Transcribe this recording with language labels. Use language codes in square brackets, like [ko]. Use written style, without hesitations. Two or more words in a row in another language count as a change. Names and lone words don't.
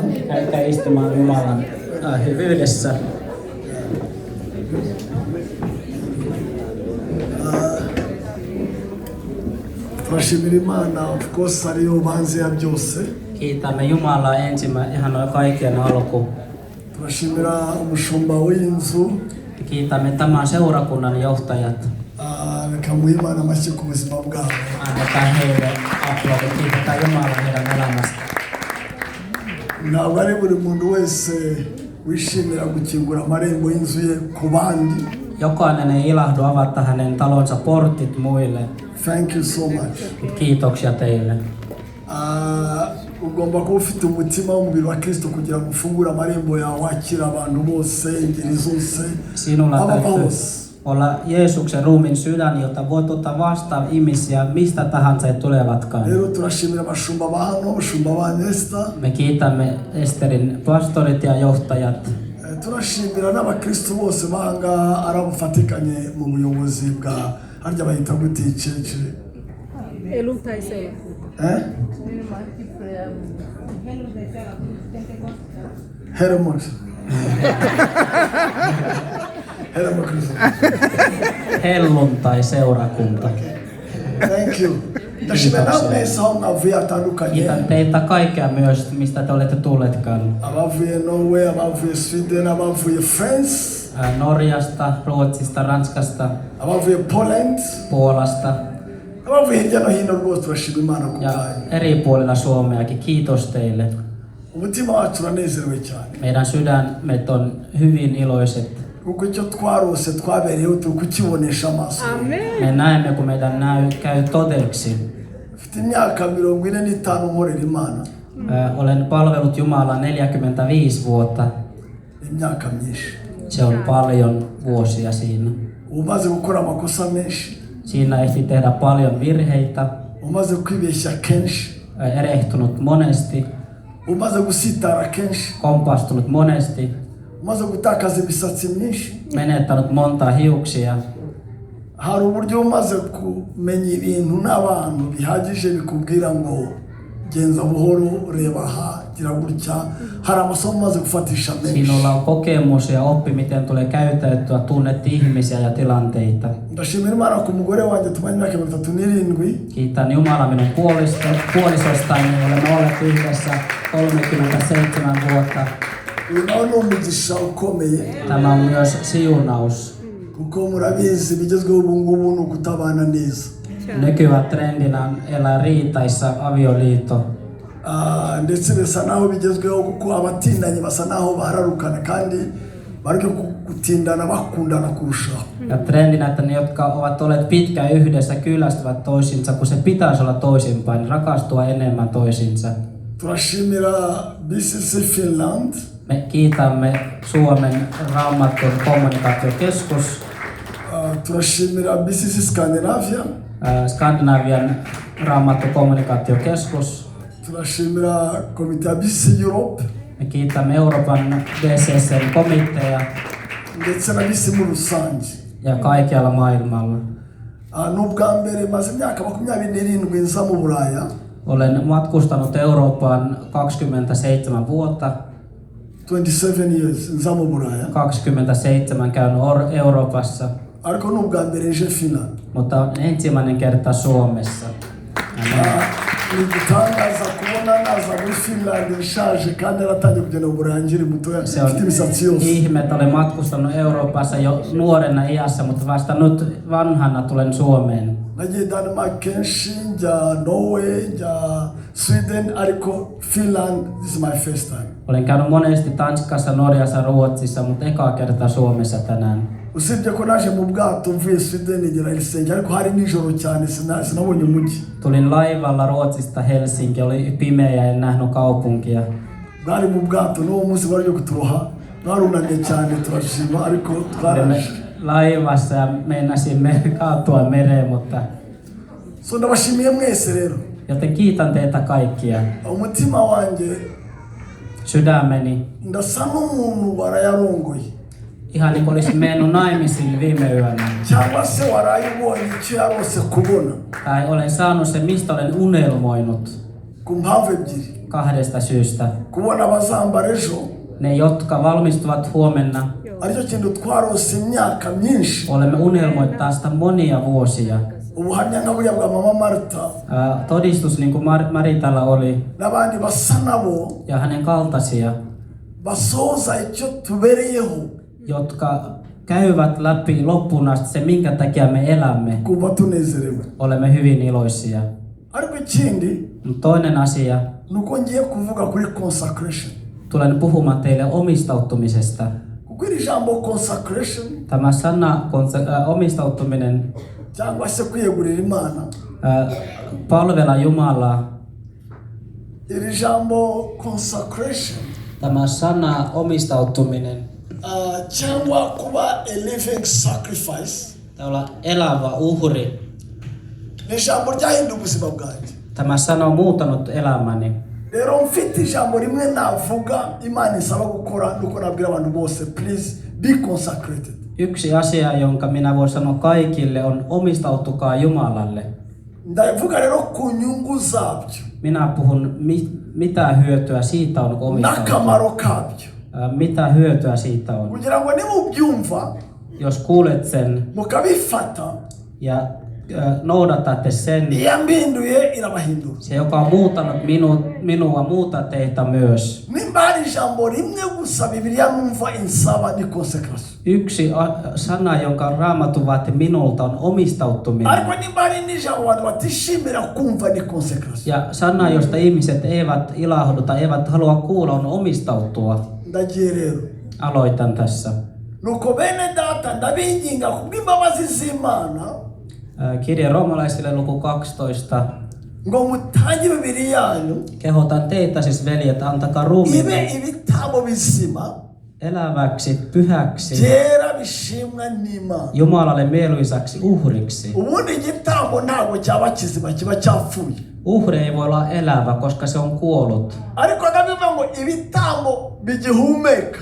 [fi] Älkää istumaan Jumalan hyvyydessä. [rw] Turashimira Imana, [en] of course [rw] ariyo banze ya byose. [fi] Kiitämme Jumalaa ihan noin kaiken alku. [rw] Turashimira umushumba w'inzu. [fi] Kiitämme tämän seurakunnan johtajat. [rw] Reka muhe Imana amashyi ku buzima bwabo. [fi] Annetaan heille aplodit. Kiitetään Jumalaa heidän elämästä. [rw] Ntabwo ari buri muntu wese wishimira gukingura amarembo y'inzu ye ku bandi. [fi] Jokainen ei ilahdu avata hänen talonsa portit muille. [en] Thank you so much. [fi] Kiitoksia teille. [rw] ugomba kuba ufite umutima w'umubiri wa Kristo kugira ngo ufungure amarembo yawe wakira abantu bose ingeri zose. [fi] Sinulla täytyy olla Jeesuksen ruumiin sydän, jotta voit ottaa vastaan ihmisiä mistä tahansa he tulevatkaan. [rw] Rero turashimira abashumba ba hano, abashumba ba Nesta. [fi] Me kiitämme Esterin pastorit ja johtajat. [rw] Turashimira n'abakristo bose banga arabufatikanye mu buyobozi bwa harya bahita guticeje. [fi] Eluntaiseura. Hermos. Helluntai-seurakunta. [en] Thank you. [fi] Kiitän teitä kaikkea myös, mistä te olette tulleetkaan. [rw] Abavuye Norway, abavuye Sweden, abavuye France. [fi] Norjasta, Ruotsista, Ranskasta, [rw] abavuye Poland, [fi] Puolasta [rw] abavuye hirya no hino rwose turashima Imana [fi] ja [rw] kubwayo. [fi] eri puolilla Suomeakin. Kiitos teille. [rw] Umutima wacu uranezerewe cyane. [fi] Meidän sydämet on hyvin iloiset. [rw] Kuko icyo twarose twabereyeho turi kukibonesha amaso. [fi] Me näemme, kun meidän käy todeksi. [rw] Mfite imyaka 45 nkorera Imana. [fi] Olen palvellut Jumalaa 45 vuotta. [rw] Imyaka myinshi. [fi] Se on paljon vuosia siinä. [rw] Umaze gukora amakosa menshi. [fi] Siinä ehti tehdä paljon virheitä. [rw] Umaze kwibeshya kenshi. [fi] Erehtunut monesti. [rw] Umaze gusitara kenshi. [fi] Kompastunut monesti. [rw] Umaze gutakaza imisatsi myinshi. [fi] Menettänyt monta hiuksia. [rw] Hari uburyo umaze kumenya ibintu n'abantu bihagije bikubwira ngo genza buhoro, reba aha, gira gutya. Hari amasomo umaze gufatisha menshi. [fi] Sinulla on kokemus ja oppi, miten tulee käyttäytyä, tunnet ihmisiä ja tilanteita. [rw] Ndashimira Imana ku mugore wanjye tumanye imyaka 37. [fi] Kiitän Jumalaa minun puolisostani, olemme olleet yhdessä 37 vuotta. [rw] Unaona umugisha ukomeye. [fi] Tämä on myös siunaus. [rw] Kuko murabizi bigezweho ubu ngubu ni ukutabana neza. [fi] Nykyään trendinä on elää riitaissa avioliitto. [rw] Ndetse bisa naho bigezweho kuko abatindanye basa naho bararukana kandi bareke gutindana bakundana kurushaho. [fi] Ja trendinä, että ne, jotka ovat olleet pitkään yhdessä, kyllästyvät toisinsa, kun se pitäisi olla toisinpäin, rakastua enemmän toisinsa. [rw] Turashimira BCC Finland. [fi] Me kiitämme Suomen Raamatun kommunikaatiokeskus. [rw] Turashimira BCC Scandinavia. [fi] Skandinavian Raamatun kommunikaatiokeskus. [rw] Turashimira komitea BCC Europe. [fi] Me kiitämme Euroopan BCC:n komitea [rw] ndetse na BCC mu rusange [fi] ja kaikkialla maailmalla. [rw] N'ubwa mbere maze imyaka 27 nza mu Buraya. [fi] Olen matkustanut Eurooppaan 27 vuotta. [rw] 27 years nza mu Buraya. [fi] 27 käynyt Euroopassa. [rw] Ariko n'ubwa mbere nje Finland. [fi] Mutta on ensimmäinen kerta Suomessa. [rw] Nigitangaza kubona naza muri Finland nshaje kandi naratangiye kugenda mu Buraya nkiri mutoya. [fi] Se on ihme, että olen matkustanut Euroopassa jo nuorena iässä, mutta vasta nyt vanhana tulen Suomeen. [rw] Nagiye Denmark kenshi, njya Norway, njya Sweden, ariko Finland [en] this is my first time. [fi] Olen käynyt monesti Tanskassa, Norjassa, Ruotsissa, mutta eka kerta Suomessa tänään. [rw] Usibye ko naje mu bwato mvuye Sweden ngera Helsinki, ariko hari nijoro cyane sinabonye umujyi. [fi] Tulin laivalla Ruotsista Helsinki, oli pimeä ja en nähnyt kaupunkia. [rw] Bari mu bwato no munsi bari kuturoha, barunamye cyane turashima, ariko twaraje. [fi] Laivassa ja meinasimme kaatua mereen, mutta [rw] so ndabashimiye mwese rero. [fi] Joten kiitän teitä kaikkia. [rw] Umutima wanje, [fi] sydämeni, [rw] ndasa n'umuntu warayarongoye. [fi] Ihan niin kuin olisin mennyt naimisiin viime yönä. [rw] Cyangwa se warayibonye icyo yarose kubona. [fi] Tai olen saanut se, mistä olen unelmoinut. [rw] Ku mpamvu ebyiri. [fi] Kahdesta syystä. [rw] Kubona abazambara ejo. [fi] Ne, jotka valmistuvat huomenna. [rw] Aricyo kintu twarose imyaka myinshi. [fi] Olemme unelmoineet tästä monia vuosia. [rw] Ubuhamya nka buriya bwa mama Marta. [fi] Todistus niin kuin Maritalla oli. [rw] N'abandi basa nabo. [fi] Ja hänen kaltaisia. [rw] Basoza icyo tubereyeho. [fi] Jotka käyvät läpi loppuun asti se, minkä takia me elämme. [rw] Kuva tunezerewe. [fi] Olemme hyvin iloisia. [rw] Ariko ikindi. [fi] Toinen asia. [rw] Nuko ngiye kuvuga kuri consecration. [fi] Tulen puhumaan teille omistautumisesta. [rw] Kuri jambo consecration. [fi] Tämä sana omistautuminen. [rw] Cyangwa se kwiyegurira Imana. [fi] Palvella Jumalaa. [rw] iri jambo consecration [fi] Tämä sana omistautuminen, [rw] cyangwa kuba [en] a living sacrifice [fi] olla elävä uhri. [rw] ni ijambo ryahinduye ubuzima bwanjye. [fi] Tämä sana on muuttanut elämäni. [rw] Rero mfite ijambo rimwe navuga Imana isaba gukora nuko nabwira abantu bose, [en] please be consecrated. [fi] Yksi asia, jonka minä voin sanoa kaikille, on omistautukaa Jumalalle. [rw] Ndavuga rero ku nyungu zabyo [fi] Minä puhun, mitä hyötyä siitä on, kun omistautuu. [rw] n'akamaro kabyo, [fi] Mitä hyötyä siitä on. [rw] kugira ngo nimubyumva [fi] Jos kuulet sen [rw] mukabifata, [fi] ja noudatatte sen, [rw] iyambinduye irabahindura. [fi] se joka on muuttanut minua muuttaa teitä myös. [rw] Nimba hari ijambo rimwe gusa Bibiliya numva insaba ni consecration. [fi] Yksi sana, jonka Raamattu vaati minulta, on omistautuminen. [rw] Ariko nimba hari n'ijambo abantu batishimira kumva ni consecration. [fi] Ja sana, josta ihmiset eivät ilahdu tai eivät halua kuulla, on omistautua. [rw] Ndagiye rero [fi] Aloitan tässä. [rw] nuko bene data ndabinginga kubw'imbabazi z'Imana [fi] Kirja roomalaisille luku 12. [rw] ngo mutange imibiri yanyu [fi] Kehotan teitä siis, veljet, antakaa [rw] ibe [fi] ruumiinne [rw] ibitabo bizima [fi] eläväksi, pyhäksi, [rw] byera bishimwa n'Imana. [fi] Jumalalle mieluisaksi uhriksi. [rw] Ubundi igitambo ntabwo cyaba kizima, kiba cyapfuye. [fi] Uhri ei voi olla elävä, koska se on kuollut. [rw] Ariko ndabivuga ngo ibitambo bigihumeka